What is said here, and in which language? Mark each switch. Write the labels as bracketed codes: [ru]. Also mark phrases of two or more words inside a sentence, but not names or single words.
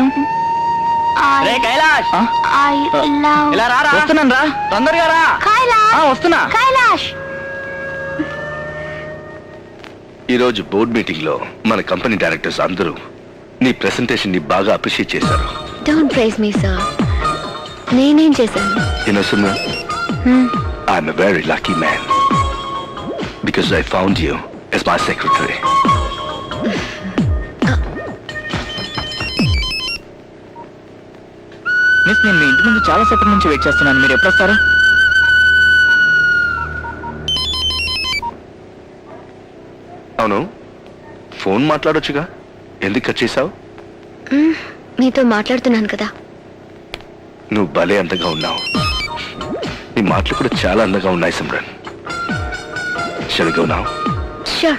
[te] రే కైలాష్, [en] I love [te] ఇలా రారా. వస్తున్నాను రా, తొందరగా రా. కైలాష్. వస్తున్నా. కైలాష్. ఈరోజు [en] board meeting [te] లో మన కంపెనీ డైరెక్టర్స్ అందరూ నీ ప్రెసెంటేషన్ ని బాగా అప్రిషియేట్ చేశారు. [en] Don't praise me, [te] sir. నేనేం చేశాను? [en] Simran, I'm a very lucky man because I found you as my secretary. [te] మిస్, నేను మీ ఇంటి ముందు చాలా సేపటి నుంచి వెయిట్ చేస్తున్నాను. మీరు ఎప్పుడు వస్తారు? అవును, ఫోన్ మాట్లాడొచ్చుగా, ఎందుకు కట్ చేసావు? నీతో మాట్లాడుతున్నాను కదా. నువ్వు భలే అందంగా ఉన్నావు. నీ మాటలు కూడా చాలా అందంగా ఉన్నాయి సిమ్రన్. [en] Shall we go now? Sure.